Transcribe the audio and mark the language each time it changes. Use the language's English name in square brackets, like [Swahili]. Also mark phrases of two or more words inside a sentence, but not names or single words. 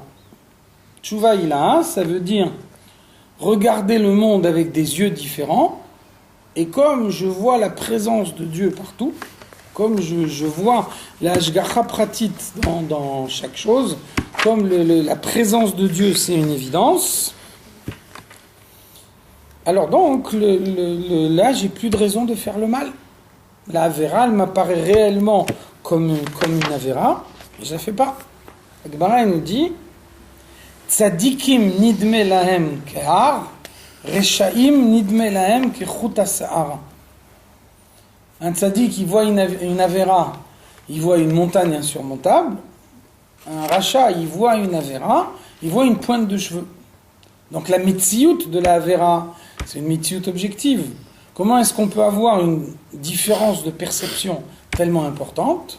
[Hebrew] תשובה עילאה, [French] ça veut dire regarder le monde avec des yeux différents, et comme je vois la présence de Dieu partout, comme je vois la [Hebrew] השגחה פרטית [French] dans chaque chose, comme la présence de Dieu c'est une évidence, alors donc là j'ai plus de raison de faire le mal. La Avera, elle m'apparaît réellement comme une Avera, et je ne la fais pas. La Gemara nous dit [Hebrew] צדיקים נדמה להם כהר, רשעים נדמה להם כחוט השערה. [French] Un tzadik, il voit une Avera, il voit une montagne insurmontable. Un Racha, il voit une Avera, il voit une pointe de cheveux. Donc la mitziyut de la Avera, c'est une mitziyut objective. Comment est-ce qu'on peut avoir une différence de perception tellement importante?